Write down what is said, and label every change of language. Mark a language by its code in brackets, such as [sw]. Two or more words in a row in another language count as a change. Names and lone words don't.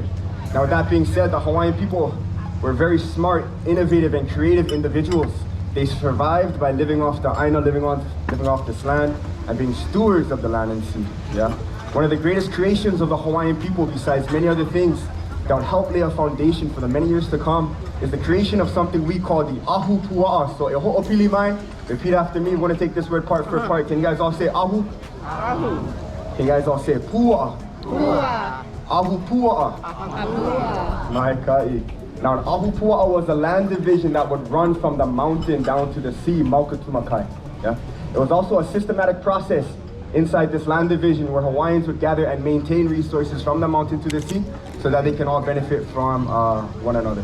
[en] Now, with that being said, the Hawaiian people were very smart, innovative, and creative individuals. They survived by living off the aina, living off this land, and being stewards of the land and sea. Yeah. One of the greatest creations of the Hawaiian people, besides many other things that would help lay a foundation for the many years to come, is the creation of something we call the [haw] ahu pua'a. So, e ho'opili mai, [en] repeat after me. We're going to take this word part for part. Can you guys all say ahu? Ahu. Can you guys all say pua'a? [haw] Pua'a. Ahu pua'a. Pua'a. Mai ka'i. [en] Now, an [haw] ahu pua'a [en] was a land division that would run from the mountain down to the sea, Maukatumakai. Yeah? It was also a systematic process inside this land division where Hawaiians would gather and maintain resources from the mountain to the sea so that they can all benefit from one another.